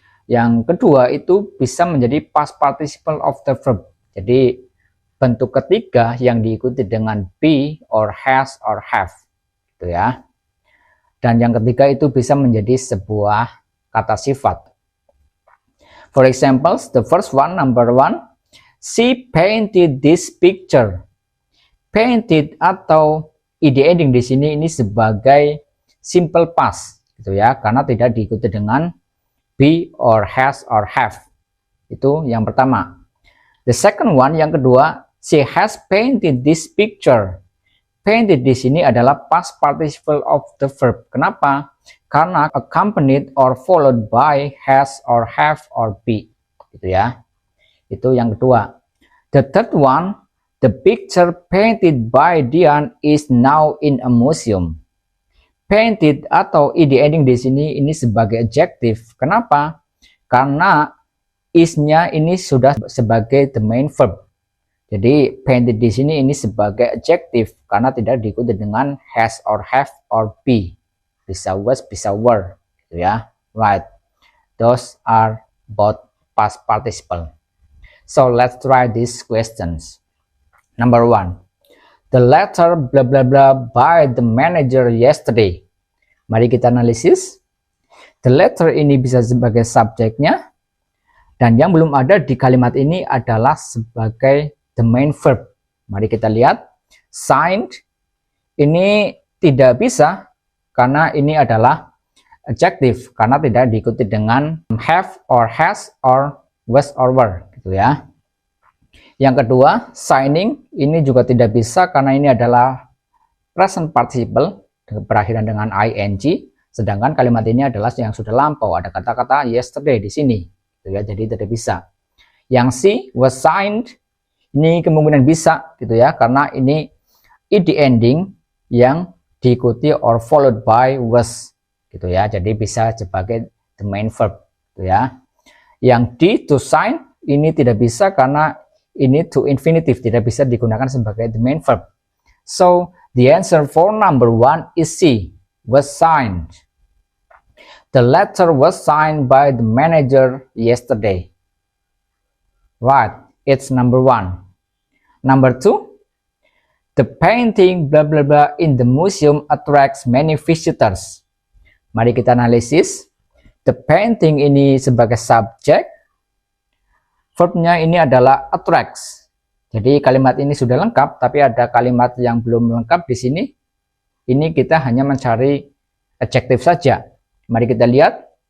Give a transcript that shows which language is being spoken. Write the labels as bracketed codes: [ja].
[id] Yang kedua itu bisa menjadi [en] past participle of the verb. [id] Jadi bentuk ketiga yang diikuti dengan [en] be or has or have, [id] gitu ya. Dan yang ketiga itu bisa menjadi sebuah kata sifat. [en] For example, the first one, number 1, she painted this picture. [id] Painted atau ed ending di sini ini sebagai simple past, gitu ya, karena tidak diikuti dengan [en] be or has or have. [id] Itu yang pertama. [en] The second one, [id] yang kedua, [en] she has painted this picture. Painted [id] di sini adalah [en] past participle of the verb. [id] Kenapa? Karena [en] accompanied or followed by has or have or be, [id] gitu ya. Itu yang kedua. [en] The third one, the picture painted by Dian is now in a museum. [id] Painted atau ed ending di sini ini sebagai adjective. Kenapa? Karena is-nya ini sudah sebagai [en] the main verb. [id] Jadi painted di sini ini sebagai adjective karena tidak diikuti dengan [en] has or have or be. [id] Bisa was, bisa were, gitu ya. [en] Right. Those are both past participle. So let's try these questions. Number 1. The letter blah blah blah by the manager yesterday. [id] Mari kita analisis. [en] The letter [id] ini bisa sebagai subjeknya, dan yang belum ada di kalimat ini adalah sebagai [en] the main verb. [id] Mari kita lihat. Signed ini tidak bisa karena ini adalah adjective karena tidak diikuti dengan [en] have or has or was or were, [id] gitu ya. Yang kedua, signing ini juga tidak bisa karena ini adalah present participle berakhiran dengan ing, sedangkan kalimat ini adalah yang sudah lampau, ada kata-kata yesterday di sini, gitu ya, jadi tidak bisa. Yang C, was signed, ini kemungkinan bisa, gitu ya, karena ini ed ending yang diikuti [en] or followed by was, [id] gitu ya, jadi bisa sebagai [en] the main verb, [id] gitu ya. Yang D, to sign, ini tidak bisa karena ini to infinitive, tidak bisa digunakan sebagai [en] the main verb. So the answer for number 1 is C, was signed. The letter was signed by the manager yesterday. Right, it's number 1. Number 2, the painting blah blah blah in the museum attracts many visitors. [id] Mari kita analisis. [en] The painting [id] ini sebagai subjek. Verbnya ini adalah attracts. Jadi kalimat ini sudah lengkap, tapi ada kalimat yang belum lengkap di sini. Ini kita hanya mencari adjektif saja. Mari kita lihat.